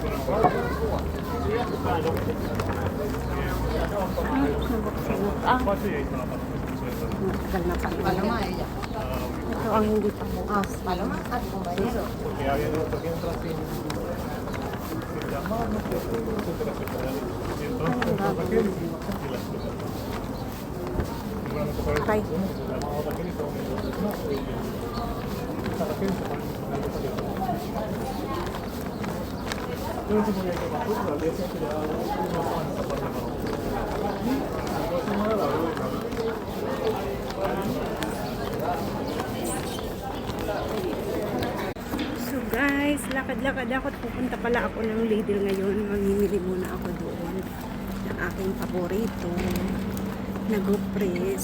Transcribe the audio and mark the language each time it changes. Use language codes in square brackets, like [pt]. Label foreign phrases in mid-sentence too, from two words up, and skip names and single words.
[tl] Nabuksan na. Matagal na pala. Ito ang hindi pa bukas. [es] Paloma at compañero. porque había otro que entra sin llamar, no sé, etcétera, etcétera. Y entonces Raquel y las cosas. Seguramente por eso Ay. uno que se llamaba Raquel y todo el mundo no, esta Raquel se pone yo no sé por qué hay más cosas, al día siguiente ya no van a esta parte más. La próxima la veo de cambio. [en] So guys, [tl] lakad-lakad ako at pupunta pala ako ng Lidl ngayon. Mamimili muna ako doon ng aking paborito na Gupres.